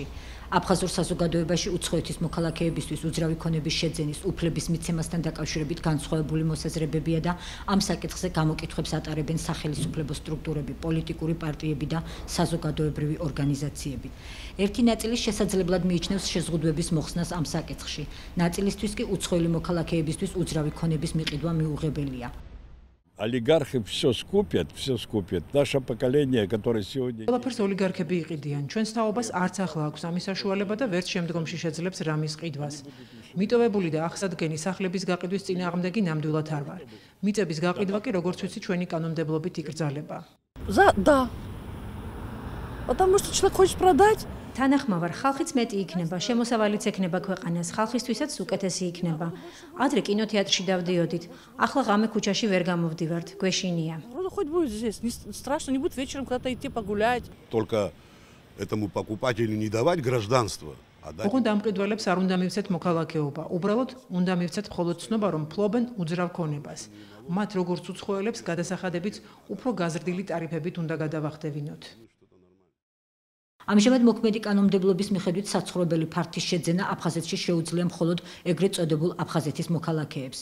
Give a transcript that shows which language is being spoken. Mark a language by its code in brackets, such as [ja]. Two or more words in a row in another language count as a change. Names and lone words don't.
[ka] აფხაზურ საზოგადოებაში უცხოეთის მოქალაქეებისთვის უძრავი ქონების შეძენის უფლების მიცემასთან დაკავშირებით განსხვავებული მოსაზრებებია და ამ საკითხზე გამოკითხვებს ატარებენ სახელმწიფო სტრუქტურები, პოლიტიკური პარტიები და საზოგადოებრივი ორგანიზაციები. ერთი ნაწილი შესაძლებლად მიიჩნევს შეზღუდვების მოხსნას ამ საკითხში. ნაწილისთვის კი უცხოელი მოქალაქეებისთვის უძრავი ქონების მიყიდვა მიუღებელია. [ru] Олигархи все скупят. Наше поколение, которое сегодня... [ka] ყველაფერს ოლიგარქები იყიდიან. ჩვენს თაობას არც ახლა აქვს ამის საშუალება და ვერც შემდგომში შეძლებს რამის ყიდვას. მიტოვებული და ახსადგენი სახლების გაყიდვის წინააღმდეგი ნამდვილად არ ვარ. მიწების გაყიდვა კი როგორც ვიცი ჩვენი კანონმდებლობით იკრძალება. [ru] Да. Потому что человек хочет продать. [ka] თანახმავარ, ხალხიც მეტი იქნება, შემოსავალიც ექნება ქვეყანას, ხალხისთვისაც უკეთესი იქნება. ადრე კინოთეატრში დავდიოდით, ახლა ღამე ქუჩაში ვერ გამოვდივართ, გვეშინია. [ru] Хоть будет здесь, не страшно, не будет вечером куда-то идти погулять. Только этому покупателю не давать гражданство. [ka] ოღონდ ამყიდველებს არ უნდა მივცეთ მოქალაქეობა, უბრალოდ უნდა მივცეთ მხოლოდ ცნობა, რომ ფლობენ უძრავ ქონებას. მათ როგორც უცხოელებს გადასახადებიც უფრო გაზრდილი ტარიფებით უნდა გადავახდევინოთ. ამჟამად მოქმედი კანონმდებლობის მიხედვით საცხოვრებელი ფართის შეძენა აფხაზეთში შეუძლია მხოლოდ ეგრეთ წოდებულ აფხაზეთის მოქალაქეებს.